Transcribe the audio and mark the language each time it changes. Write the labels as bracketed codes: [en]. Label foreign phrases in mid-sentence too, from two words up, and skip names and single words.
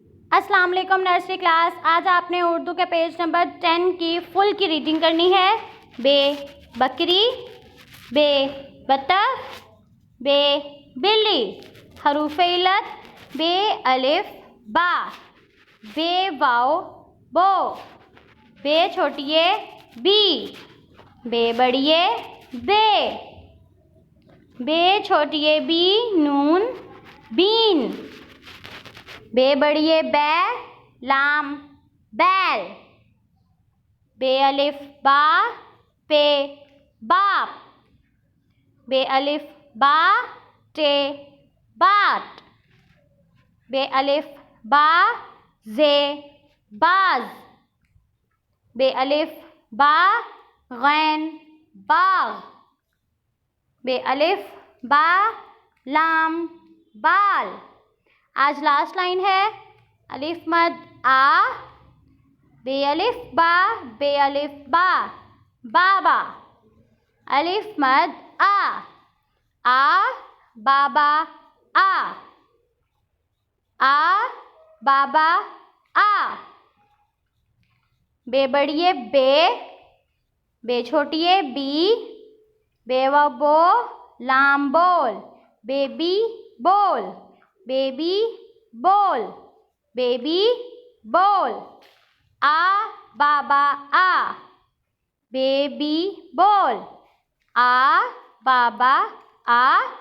[ur] السلام علیکم [en] nursery class. [ur] آج آپ نے اردو کے [en] page number [ur] 10 کی فل کی ریڈنگ کرنی ہے. بے بکری، بے بطخ، بے بلی. حروف علت بے الف با، بے واؤ بو، بے چھوٹی یے بی، بے بڑی یے بے چھوٹی یے بی نون بین, بے بڑی یے بے لام بیل، بے الف با پے باپ، بے الف با ٹے باٹ، بے الف با زے باز، بے الف با غین باغ، بے الف با لام بال. آج [en] last line [ur] ہے الف مد آ، بے الف با بابا، الف مد آ بابا آ بابا آ. بے بڑی یے بے چھوٹی یے بی، بے واؤ بو لام بول، بیبی بول، بیبی بول، بیبی بول، آ بابا آ، بیبی بول، آ بابا آ، بیبی بول.